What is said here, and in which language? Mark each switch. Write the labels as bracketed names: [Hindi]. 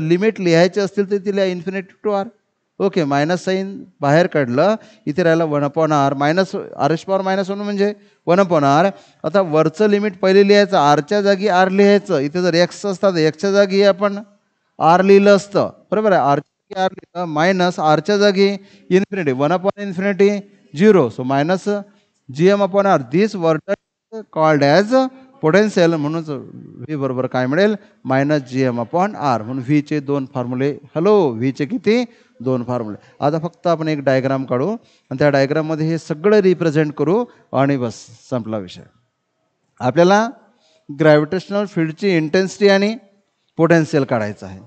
[Marathi] Limit लिहायचे असतील तर तिला infinity to R okay minus sine बाहेर काढलं इथे राहिलं 1/r -1 म्हणजे 1/r. आता वरचं लिमिट पहिले लिहायचं आरच्या जागी आर लिहायचं. इथे जर एक्स असतात एक्सच्या जागी आपण आर लिहिलं असतं बरोबर आहे. आरच्या जागी आर लिहिलं मायनस आरच्या जागी infinity 1/∞ 0. So -GM upon R. [English] This warden called as potential. [Marathi] म्हणून व्ही बरोबर काय मिळेल -GM अपॉन आर. म्हणून व्हीचे 2 फॉर्म्युले. हॅलो व्हीचे किती 2 फॉर्म्युले. आता फक्त आपण एक डायग्राम काढू आणि त्या डायग्राममध्ये हे सगळं रिप्रेझेंट करू आणि बस संपला विषय. आपल्याला ग्रॅव्हिटेशनल फील्डची इंटेन्सिटी आणि पोटेन्शियल काढायचं आहे.